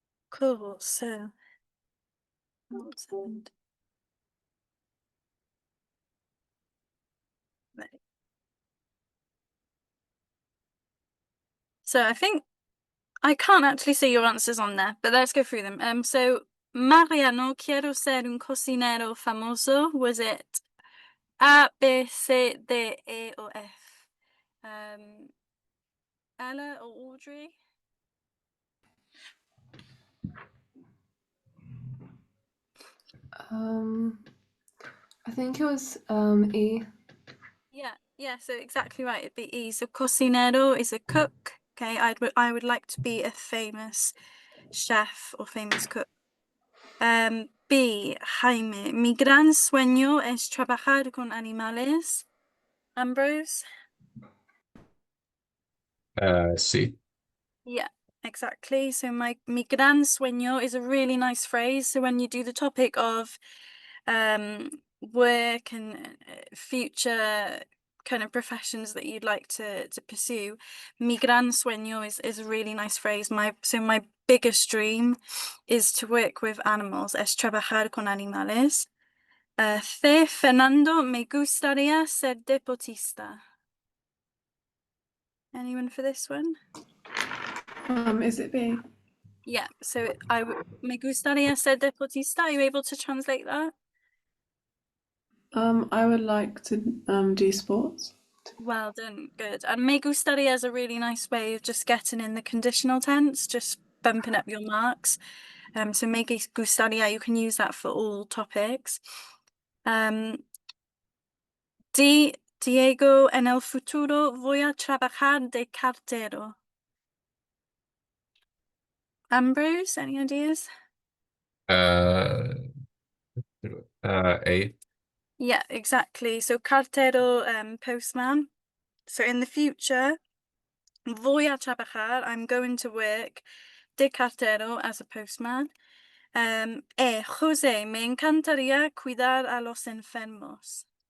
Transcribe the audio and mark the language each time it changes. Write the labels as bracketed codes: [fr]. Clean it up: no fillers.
[en] Cool, so what's happened? Right. So I think I can't actually see your answers on there, but let's go through them. [es] So Mariano, quiero ser un cocinero famoso. [en] Was it A, B, C, D, E, or F? Ella or Audrey? I think it was E. Yeah, so exactly right. It'd be E. So cocinero is a cook. Okay, I would like to be a famous chef or famous cook. B, Jaime. [es] Mi gran sueño es trabajar con animales. [en] Ambrose? C. Yeah, exactly. So [es] mi gran sueño [en] is a really nice phrase. So when you do the topic of work and future kind of professions that you'd like to pursue, [es] mi gran sueño [en] is a really nice phrase. My biggest dream is to work with animals, [es] es trabajar con animales. C, Fernando, me gustaría ser deportista. [en] Anyone for this one? Is it B? [es] Yeah, so me gustaría ser deportista. [en] Are you able to translate that? I would like to do sports. Well done, good. And [es] me gustaría [en] is a really nice way of just getting in the conditional tense, just bumping up your marks. So [es] me gustaría, [en] you can use that for all topics. [es] D, Diego, en el futuro voy a trabajar de cartero. [en] Ambrose, any ideas? Uh, A. Yeah, exactly. So cartero, postman. So in the future, [es] voy a trabajar, [en] I'm going to work [es] de cartero [en] as a postman. [es] José, me encantaría cuidar a los enfermos.